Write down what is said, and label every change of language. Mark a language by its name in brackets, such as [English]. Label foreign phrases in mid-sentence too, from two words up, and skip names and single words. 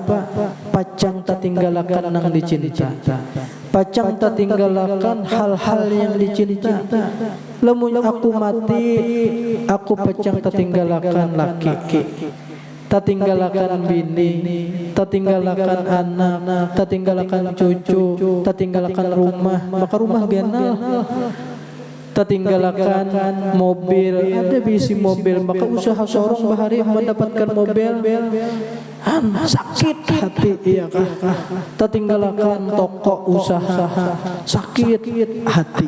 [Banjar] Pacang tak tinggalkan nang dicinta. Pacang tak tinggalkan hal-hal yang dicinta. Lamun aku mati, aku pacang tak tinggalkan laki, tak tinggalkan bini, tak tinggalkan anak, tak tinggalkan cucu, tak tinggalkan rumah. Maka rumah ganal. Tinggalkan mobil, ada bisi mobil, maka usaha seorang bahari mendapatkan mobil, sakit hati, iya kah? Tinggalkan toko usaha, sakit hati.